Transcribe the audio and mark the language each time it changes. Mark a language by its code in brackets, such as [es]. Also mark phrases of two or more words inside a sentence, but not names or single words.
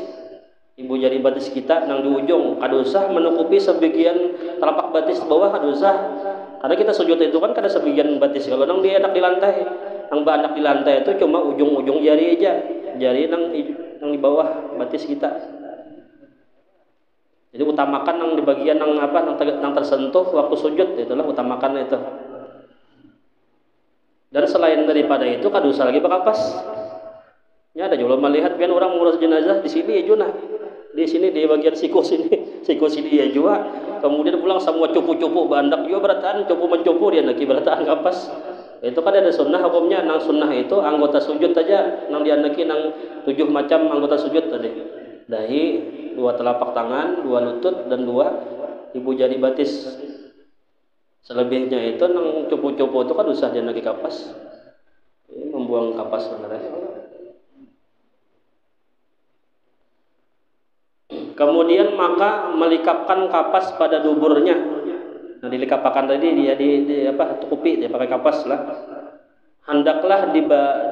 [bjn] kita nang di ujung kada usah menutupi sebagian telapak batis bawah kada usah karena kita sujud itu kan kada sebagian batis kalau nang dia enak di lantai nang banyak di lantai itu cuma ujung-ujung jari aja jari nang di bawah batis kita jadi utamakan nang di bagian nang tersentuh waktu sujud itulah utamakan itu dan selain daripada itu kada usah lagi berkapas ya ada juga melihat kan orang mengurus jenazah di sini ya junah di sini di bagian siku sini ya juga kemudian pulang semua cupu-cupu bandak juga berataan cupu mencupu dia lagi berataan kapas itu kan ada sunnah hukumnya nang sunnah itu anggota sujud aja nang diandaki nang 7 macam anggota sujud tadi dahi 2 telapak tangan 2 lutut dan 2 ibu jari batis selebihnya itu nang cupu-cupu itu kan usah diandaki kapas membuang kapas sebenarnya. Kemudian maka melikapkan kapas pada duburnya. Nah, dilikapakan tadi dia tutupi dia pakai kapas lah.